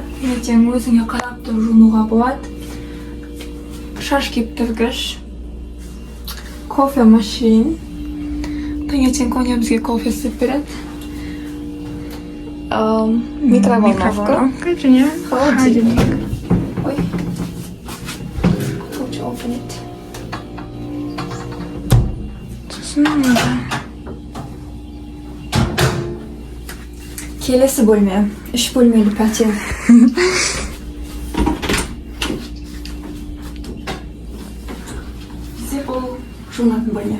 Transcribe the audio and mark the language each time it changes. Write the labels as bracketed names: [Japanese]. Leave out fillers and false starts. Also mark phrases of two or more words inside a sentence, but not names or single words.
[Kazakh] Ертең өзіңе қарап тұрып жуынуға болады. Шаш кептіргіш. Кофе машин. Таңертең Коня бізге кофе істеп береді. Микроволновка. Және Холодильник. Ой. [English] How to open it? [Kazakh] Сосын мұнда. Келесі бөлме. 3 бөлмелі пәтер. Бізде бұл жуынатын бөлме.